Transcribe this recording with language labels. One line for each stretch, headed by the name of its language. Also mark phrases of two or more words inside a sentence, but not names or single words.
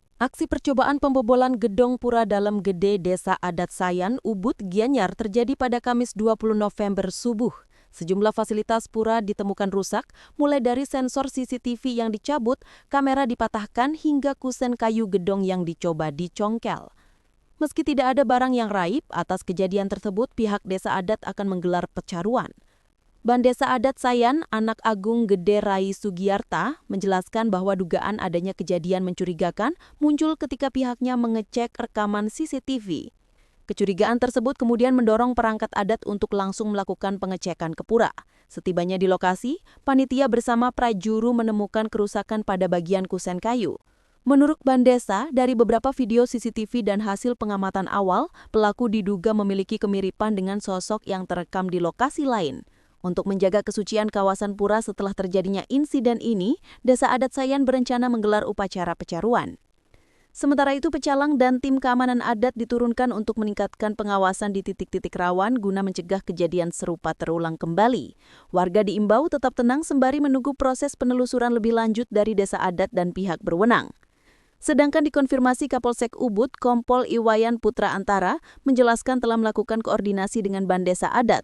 Indonesian: Aksi percobaan pembobolan gedung pura dalam Gede Desa Adat Sayan, Ubud, Gianyar terjadi pada Kamis 20 November subuh. Sejumlah fasilitas pura ditemukan rusak, mulai dari sensor CCTV yang dicabut, kamera dipatahkan, hingga kusen kayu gedong yang dicoba dicongkel. Meski tidak ada barang yang raib, atas kejadian tersebut pihak desa adat akan menggelar pecaruan. Bandesa Adat Sayan, anak Agung Gede Rai Sugiyarta, menjelaskan bahwa dugaan adanya kejadian mencurigakan muncul ketika pihaknya mengecek rekaman CCTV. Kecurigaan tersebut kemudian mendorong perangkat adat untuk langsung melakukan pengecekan ke pura. Setibanya di lokasi, panitia bersama prajuru menemukan kerusakan pada bagian kusen kayu. Menurut Bandesa, dari beberapa video CCTV dan hasil pengamatan awal, pelaku diduga memiliki kemiripan dengan sosok yang terekam di lokasi lain. Untuk menjaga kesucian kawasan pura setelah terjadinya insiden ini, Desa Adat Sayan berencana menggelar upacara pecaruan. Sementara itu, pecalang dan tim keamanan adat diturunkan untuk meningkatkan pengawasan di titik-titik rawan guna mencegah kejadian serupa terulang kembali. Warga diimbau tetap tenang sembari menunggu proses penelusuran lebih lanjut dari desa adat dan pihak berwenang. Sedangkan dikonfirmasi Kapolsek Ubud, Kompol Iwayan Putra Antara, menjelaskan telah melakukan koordinasi dengan Bandesa Adat.